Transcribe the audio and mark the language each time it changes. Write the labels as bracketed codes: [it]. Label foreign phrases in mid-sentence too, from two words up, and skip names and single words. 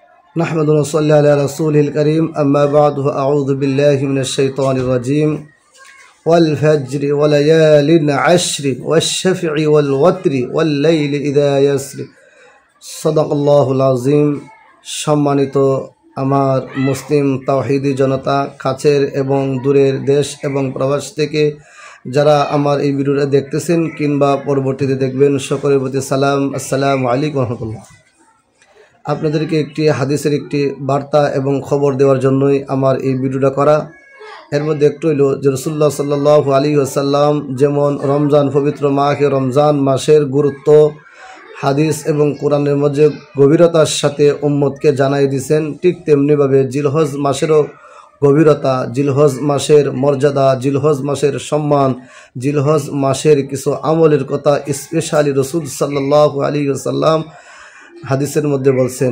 [ar] نحمده ونصلي على رسوله الكريم أما بعد أعوذ بالله من الشيطان الرجيم والفجر وليال عشر والشفع والوتر والليل إذا يسر صدق الله العظيم. [bn] সম্মানিত আমার মুসলিম তাওহীদী জনতা কাছের এবং দূরের দেশ এবং প্রবাস থেকে যারা আমার এই ভিডিওটা দেখতেছেন কিংবা পরবর্তীতে দেখবেন সকলের প্রতি সালাম, [ar] السلام عليكم ورحمة الله. [bn] আপনাদেরকে একটি হাদিসের একটি বার্তা এবং খবর দেওয়ার জন্যই আমার এই ভিডিওটা করা। এর মধ্যে একটু হলো যে রাসূলুল্লাহ [ar] صلى الله عليه وسلم [bn] যেমন রমজান পবিত্র মাহে রমজান মাসের গুরুত্ব হাদিস এবং কোরআনের মধ্যে গভীরতার সাথে উম্মতকে জানাই দিয়েছেন, ঠিক তেমনিভাবে জিলহজ মাসেরও গভীরতা, জিলহজ মাসের মর্যাদা, জিলহজ মাসের সম্মান, জিলহজ মাসের কিছু আমলের কথা স্পেশালি রাসূল [ar] صلى الله عليه وسلم [bn] হাদিসের মধ্যে বলছেন।